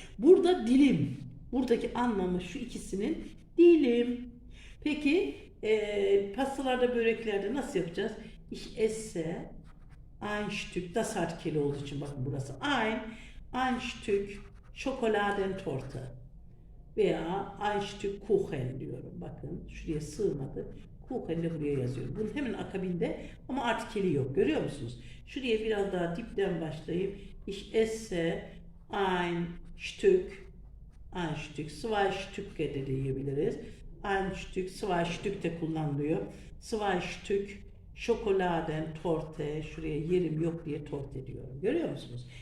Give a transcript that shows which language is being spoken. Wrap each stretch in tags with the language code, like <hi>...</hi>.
<tr>Burada dilim. Buradaki anlamı şu ikisinin dilim. Peki pastalarda, böreklerde nasıl yapacağız?</tr> <de>Ich esse ein Stück,</de> <tr>das artikeli olduğu için bakın burası</tr> <de>ein Stück Schokoladentorte</de> <tr>veya</tr> <de>ein Stück Kuchen</de> <tr>diyorum. Bakın şuraya sığmadı. Kuchen de buraya yazıyorum. Bunun hemen akabinde ama artikeli yok. Görüyor musunuz? Şuraya biraz daha dipten başlayıp</tr> <de>ich esse ein Stück, zwei Stücke</de> <tr>de diyebiliriz.</tr> <de>Ein Stück, zwei Stück</de> <tr>de kullanılıyor.</tr> <de>Zwei Stück Schokoladentorte,</de> <tr>şuraya yerim yok diye torte diyorum. Görüyor musunuz?</tr>